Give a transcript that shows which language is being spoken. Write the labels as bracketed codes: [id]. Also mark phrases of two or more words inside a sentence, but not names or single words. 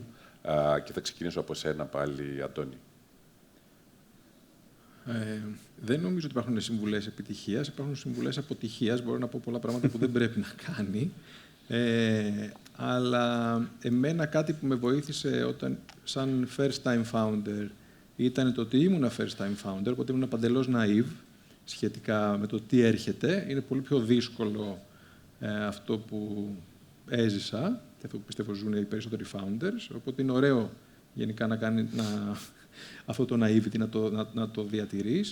[el] Και θα ξεκινήσω από σένα πάλι, Αντώνη. Δεν νομίζω ότι υπάρχουν συμβουλές επιτυχίας, υπάρχουν συμβουλές αποτυχίας. Μπορώ να πω πολλά πράγματα που δεν πρέπει να κάνει. Αλλά εμένα κάτι που με βοήθησε όταν, σαν [en] first-time founder, [el] ήταν το ότι ήμουν [en] first-time founder, [el] οπότε ήμουν παντελώς naive σχετικά με το τι έρχεται. Είναι πολύ πιο δύσκολο αυτό που έζησα και αυτό που πιστεύω ζουν οι περισσότεροι founders. Οπότε είναι ωραίο γενικά αυτό το naivety να το διατηρείς.